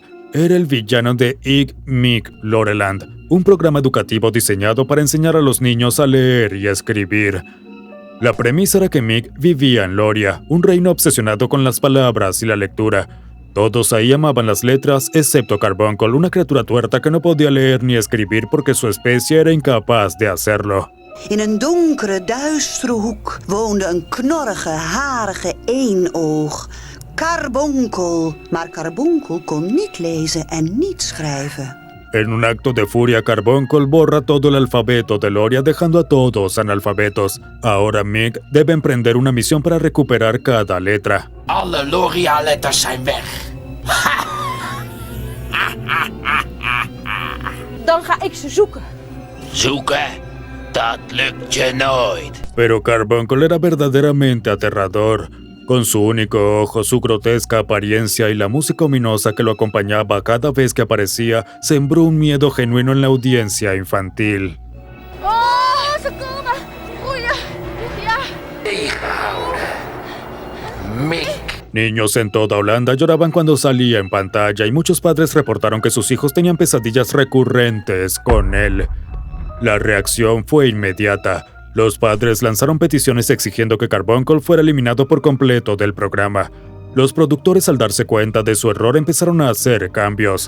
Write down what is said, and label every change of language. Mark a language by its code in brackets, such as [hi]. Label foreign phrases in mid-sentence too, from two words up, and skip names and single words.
[es] Era el villano de Ig, Mig, Laureland, un programa educativo diseñado para enseñar a los niños a leer y a escribir. La premisa era que Mig vivía en Loria, un reino obsesionado con las palabras y la lectura. Todos ahí amaban las letras, excepto Carbuncle, una criatura tuerta que no podía leer ni escribir porque su especie era incapaz de hacerlo. [nl] In een donkere, duistere hoek woonde een knorrige, harige eenoog. Carbuncle. Maar Carbuncle kon niet lezen en niet schrijven. [es] En un acto de furia, Carbuncle borra todo el alfabeto de Loria, dejando a todos analfabetos. Ahora Mig debe emprender una misión para recuperar cada letra. [nl] Alle Loria-letters zijn weg. Dan ga ik ze zoeken. Zoeken? Dat lukt je nooit. [es] Pero Carbuncle era verdaderamente aterrador. Con su único ojo, su grotesca apariencia y la música ominosa que lo acompañaba cada vez que aparecía, sembró un miedo genuino en la audiencia infantil. [nl] Oh, ze komen! Goeie! Ja! Tegenhouden. Mick. [es] Niños en toda Holanda lloraban cuando salía en pantalla y muchos padres reportaron que sus hijos tenían pesadillas recurrentes con él. La reacción fue inmediata. Los padres lanzaron peticiones exigiendo que Carbuncle fuera eliminado por completo del programa. Los productores, al darse cuenta de su error, empezaron a hacer cambios.